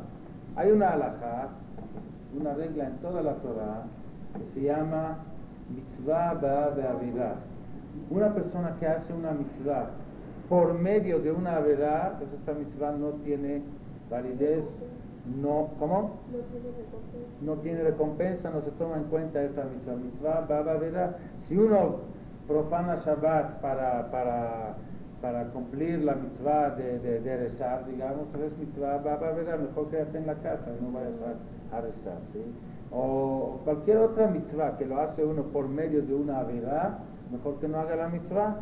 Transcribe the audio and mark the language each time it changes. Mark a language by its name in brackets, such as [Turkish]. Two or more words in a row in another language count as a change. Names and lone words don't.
[Spanish] Hay una halajá, una regla en toda la Torah, que se llama [Hebrew] מצוה הבאה בעבירה. [Spanish] Una persona que hace una mitzvah por medio de una avirá, pues esta mitzvah no tiene validez, ¿cómo? No tiene recompensa, no se toma en cuenta esa mitzvah. [Hebrew] מצוה הבאה בעבירה. [Spanish] Si uno profana Shabbat para cumplir la mitzvah de rezar, digamos, es [Hebrew] מצוה הבאה בעבירה, [Spanish] mejor quédate en la casa y no vayas a rezar, ¿sí? O cualquier otra mitzvah que lo hace uno por medio de una avirá, mejor que no haga la mitzvah.